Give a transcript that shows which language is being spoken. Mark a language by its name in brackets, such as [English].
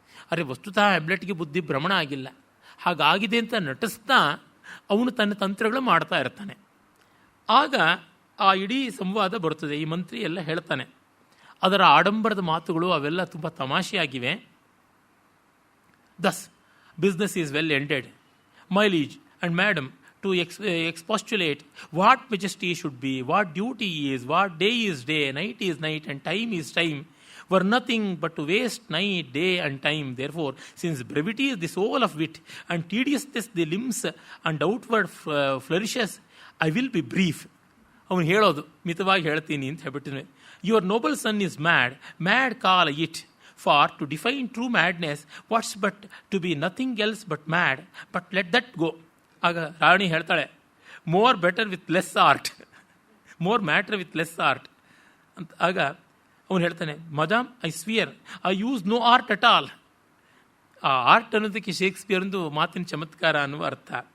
[Kannada] ಅರೆ, ವಸ್ತುತಃ ಹ್ಯಾಮ್ಲೆಟ್ಗೆ ಬುದ್ಧಿ ಭ್ರಮಣ ಆಗಿಲ್ಲ. ಹಾಗಾಗಿದೆ ಅಂತ ನಟಿಸ್ತಾ ಅವನು ತನ್ನ ತಂತ್ರಗಳು ಮಾಡ್ತಾ ಇರ್ತಾನೆ. ಆಗ ಆ ಇಡೀ ಸಂವಾದ ಬರುತ್ತದೆ. ಈ ಮಂತ್ರಿ ಎಲ್ಲ ಹೇಳ್ತಾನೆ. ಅದರ ಆಡಂಬರದ ಮಾತುಗಳು ಅವೆಲ್ಲ ತುಂಬ ತಮಾಷೆಯಾಗಿವೆ. [English] Thus, business is well ended. My liege and madam, to expostulate what majesty should be, what duty is, what day is day, night is night, and time is time, were nothing but to waste night, day, and time. Therefore, since brevity is the soul of wit, and tediousness the limbs and outward flourishes, I will be brief. [Kannada] ಅವನು ಹೇಳೋದು ಮಿತವಾಗಿ ಹೇಳ್ತೀನಿ ಅಂತ ಹೇಳ್ಬಿಟ್ಟಿದ್ವಿ. [English] Your noble son is mad, mad call it. For to define true madness, what's but to be nothing else but mad, but let that go. [Kannada] ಆಗ ರಾಣಿ ಹೇಳ್ತಾಳೆ, [English] More better with less art, more matter with less art ಅಂತ. [Kannada] ಆಗ ಅವನು ಹೇಳ್ತಾನೆ, [English] Madam I swear I use no art at all. [Kannada] ಆ art ಅನ್ನೋದಕ್ಕೆ ಶೇಕ್ಸ್ಪಿಯರ್ದು ಮಾತಿನ ಚಮತ್ಕಾರ ಅನ್ನುವ ಅರ್ಥ.